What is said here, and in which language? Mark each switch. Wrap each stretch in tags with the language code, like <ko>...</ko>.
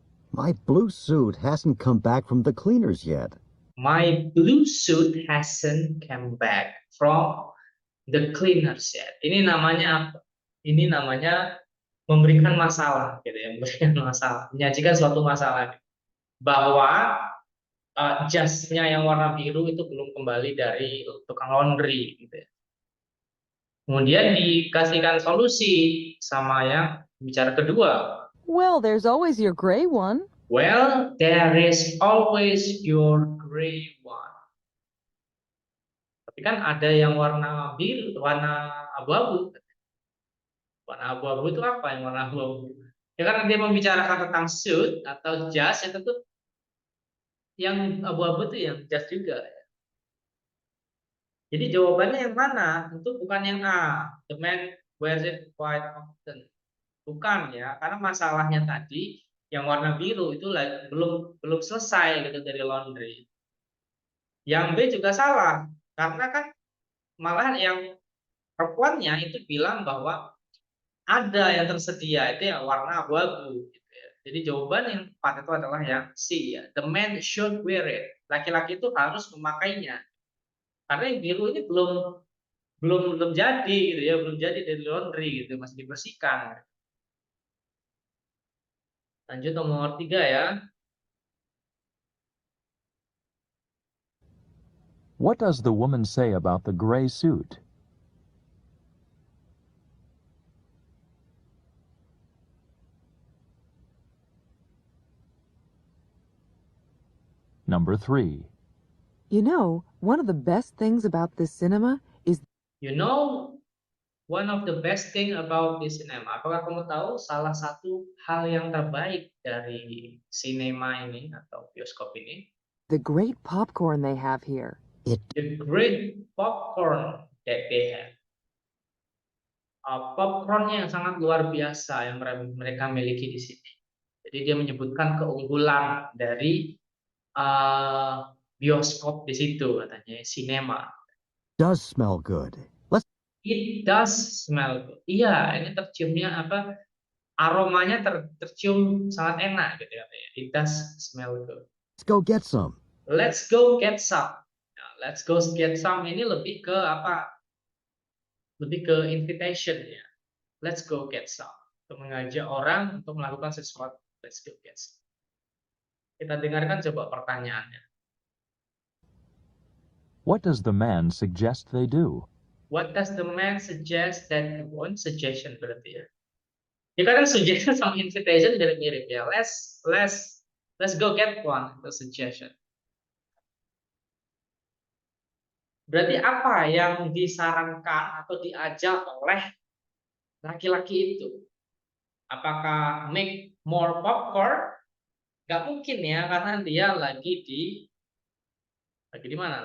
<en>My blue suit hasn't come back from the cleaners yet. My blue suit hasn't come back from the cleaners yet.</en> <id>Ini namanya apa? Ini namanya memberikan masalah, gitu ya, memberikan masalah, menyajikan suatu masalah bahwa jasnya yang warna biru itu belum kembali dari tukang laundry, gitu ya. Kemudian dikasihkan solusi sama yang bicara kedua.</id> <en>well, there's always your gray one. Well, there is always your gray one.</en> <id>Tapi kan ada yang warna biru, warna abu-abu. Warna abu-abu itu apa yang warna abu-abu? Ya karena dia membicarakan tentang suit atau jas, ya tentu yang abu-abu itu yang jas juga. Jadi jawabannya yang mana? Tentu bukan yang A.</id> <en>The man wears it quite often.</en> <id>Bukan ya, karena masalahnya tadi yang warna biru itu belum selesai gitu dari laundry. Yang B juga salah, karena kan malah yang perempuannya itu bilang bahwa ada yang tersedia itu yang warna abu-abu. Gitu ya. Jadi jawaban yang tepat itu adalah yang C ya.</id> <en>The man should wear it.</en> <id>Laki-laki itu harus memakainya. Karena yang biru ini belum jadi gitu ya, belum jadi dari laundry gitu, masih dibersihkan. Lanjut nomor 3 ya.</id> <en>What does the woman say about the gray suit? Number 3. You know, one of the best things about this cinema is You know, one of the best thing about this cinema.</en> <id>Apakah kamu tahu salah satu hal yang terbaik dari sinema ini atau bioskop ini?</id> <en>the great popcorn they have here. The great popcorn that they have.</en> <id>Popcornnya yang sangat luar biasa yang mereka miliki di sini. Jadi dia menyebutkan keunggulan dari bioskop di situ katanya, sinema.</id> <en>Does smell good. Let's It does smell good.</en> <id>Iya, ini terciumnya apa? Aromanya tercium sangat enak gitu katanya.</id> <en>It does smell good. go get some. Let's go get some.</en> <id>Nah,</id> <en>let's go get some</en> <id>ini lebih ke apa? Lebih ke invitation ya.</id> <en>Let's go get some.</en> <id>Untuk mengajak orang untuk melakukan sesuatu.</id> <en>Let's go get some.</en> <id>Kita dengarkan coba pertanyaannya.</id> <en>What does the man suggest they do? What does the man suggest that one suggestion</en> <id>berarti ya. Ya kadang suggestion sama invitation mirip-mirip ya.</id> <en>Let's go get one</en> <id>itu suggestion. Berarti apa yang disarankan atau diajak oleh laki-laki itu? Apakah</id> <en>make more popcorn?</en> <id>Gak mungkin ya, karena dia lagi di mana?</id>